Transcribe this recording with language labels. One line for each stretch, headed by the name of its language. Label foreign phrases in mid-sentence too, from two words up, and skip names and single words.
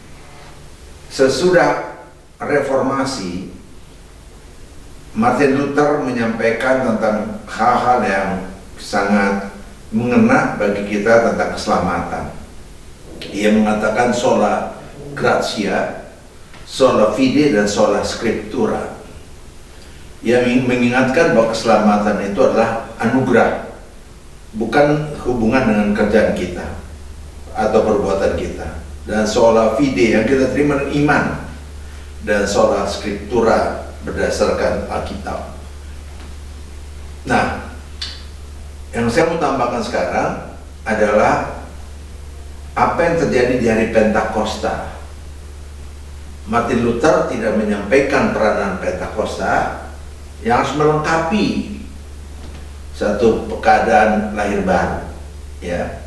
Indonesian: Sesudah reformasi, Martin Luther menyampaikan tentang hal-hal yang sangat mengena bagi kita tentang keselamatan. Ia mengatakan
Latin: sola gratia, sola fide,
Indonesian: dan
Latin: sola scriptura.
Indonesian: Yang mengingatkan bahwa keselamatan itu adalah anugerah, bukan hubungan dengan kerjaan kita atau perbuatan kita. Dan
Latin: sola fide
Indonesian: yang kita terima dengan iman, dan
Latin: sola scriptura
Indonesian: berdasarkan Alkitab. Nah, yang saya mau tambahkan sekarang adalah apa yang terjadi di hari Pentakosta. Martin Luther tidak menyampaikan peranan Pentakosta yang harus melengkapi satu keadaan lahir baru, ya.